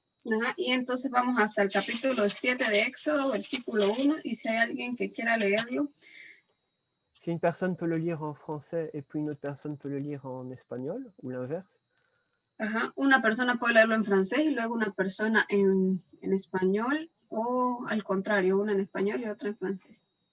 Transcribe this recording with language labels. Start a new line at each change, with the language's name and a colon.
Spanish: Ajá, y entonces vamos hasta el capítulo 7 de Éxodo, versículo 1, y si hay alguien que quiera leerlo.
French: Si une personne peut le lire en français et puis une autre personne peut le lire en espagnol, ou l'inverse.
Spanish: Ajá, una persona puede leerlo en francés y luego una persona en español, o al contrario, una en español y otra en francés.